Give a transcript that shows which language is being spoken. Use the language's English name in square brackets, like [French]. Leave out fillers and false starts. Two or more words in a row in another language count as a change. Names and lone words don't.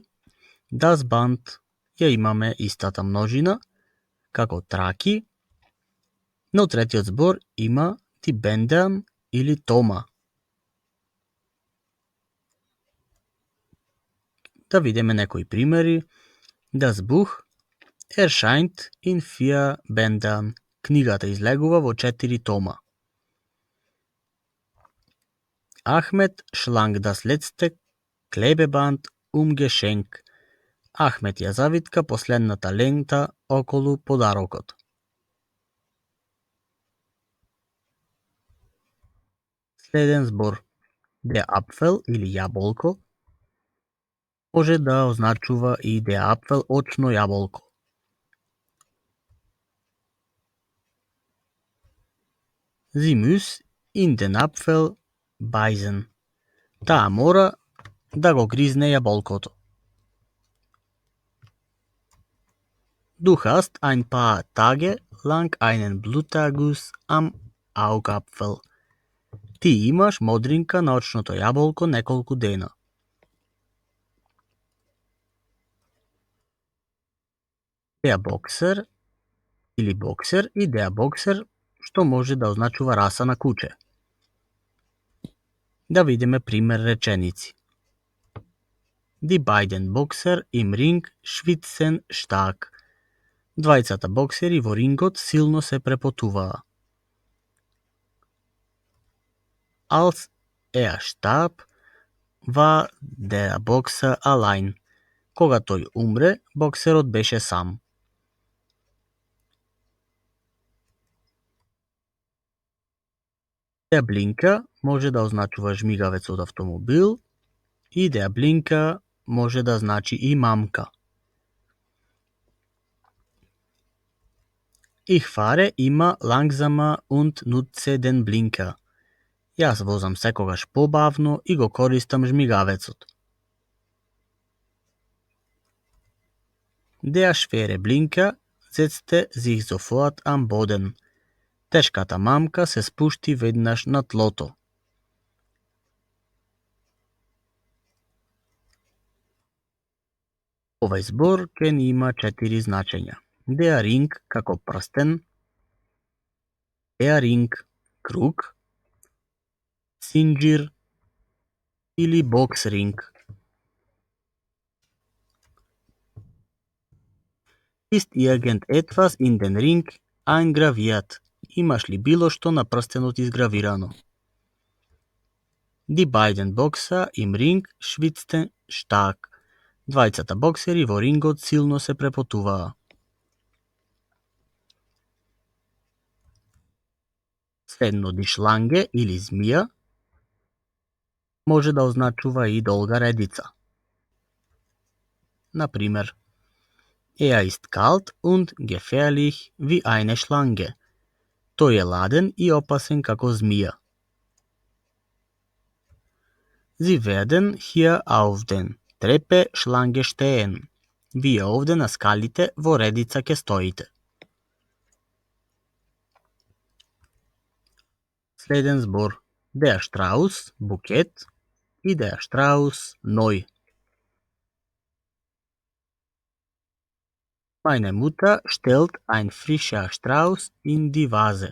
[German] Das Band [Macedonian] ја имаме истата множина, како траки, но третиот збор има [German] die Bänder [Macedonian] или тома. Да видиме некои примери. [German] Das Buch erscheint in 4 Bändern. [Macedonian] Книгата излегува во 4 тома. [German] Ахмед schlang das letzte Klebeband Geschenk. [Macedonian] Ахмед ја завитка последната лента околу подарокот. Следен збор. [German] Der Apfel [Macedonian] или јаболко може да означува и [German] der Apfel [Macedonian] очно јаболко. [German] Sie muss in den Apfel beißen. [Macedonian] Таа мора да го гризне јаболкото. [German] Du hast ein paar Tage lang einen Bluterguss am Augapfel. [Macedonian] Ти имаш модринка на очното јаболко неколку дена. [German] Der Boxer [Macedonian] или боксер и [German] der Boxer, [Macedonian] што може да означува раса на куче. Да видиме пример реченици. [German] Die beiden Boxer im Ring schwitzen stark. [Macedonian] Двајцата боксери во рингот силно се препотуваа. [German] Als er starb, war der Boxer allein. [Macedonian] Кога тој умре, боксерот беше сам. [German] Der Blinker [Macedonian] може да означува жмигавец од автомобил и [German] der Blinker [Macedonian] може да значи и мамка. [German] Ich fahre immer langsamer und nutze den Blinker. [Macedonian] Јас возам секогаш побавно и го користам жмигавецот. [German] Der schwere Blinker setzte sich sofort am Boden. [Macedonian] Тешката мамка се спушти веднаш на тлото. Овај збор ќе ни има 4 значења. [German] Der Ring [Macedonian] како прстен, [German] der Ring [Macedonian] круг, Sinđir или Boxring. [German] Ist irgendetwas in den Ring eingraviert? [Macedonian] Имаш ли било што на прстенот изгравирано? [German] Die beiden Boxer im Ring schwitzten stark. [Macedonian] Двајцата боксери во рингот силно се препотуваа. Следно, [German] die Schlange [Macedonian] или змија може да означува и долга редица. Например, [German] er ist kalt und gefährlich wie eine Schlange. [Macedonian] Тој е ладен и опасен како змија. [German] Sie werden hier auf den Treppe Schlange stehen. [Macedonian] Вие овде на скалите во редица ќе стоите. Следен збор. [German] Der Strauß, [Macedonian] букет, и [German] der Strauß, [Macedonian] neu. [German] Meine Mutter stellt ein frischer Strauß in die Vase.